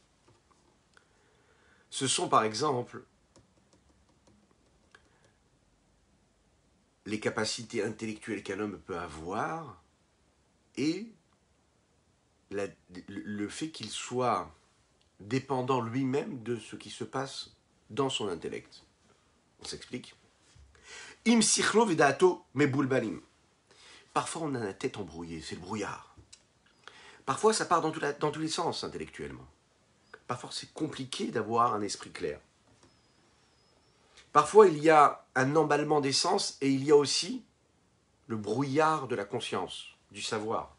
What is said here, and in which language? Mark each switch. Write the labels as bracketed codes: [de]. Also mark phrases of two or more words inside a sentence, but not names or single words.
[fr] Ce sont par exemple les capacités intellectuelles qu'un homme peut avoir et le fait qu'il soit dépendant lui-même de ce qui se passe dans son intellect. On s'explique. [he] אם שכלו ודעתו מבולבלים. [fr] Parfois on a la tête embrouillée, c'est le brouillard. Parfois ça part dans tous les sens intellectuellement. Parfois c'est compliqué d'avoir un esprit clair. Parfois il y a un emballement des sens et il y a aussi le brouillard de la conscience, du savoir.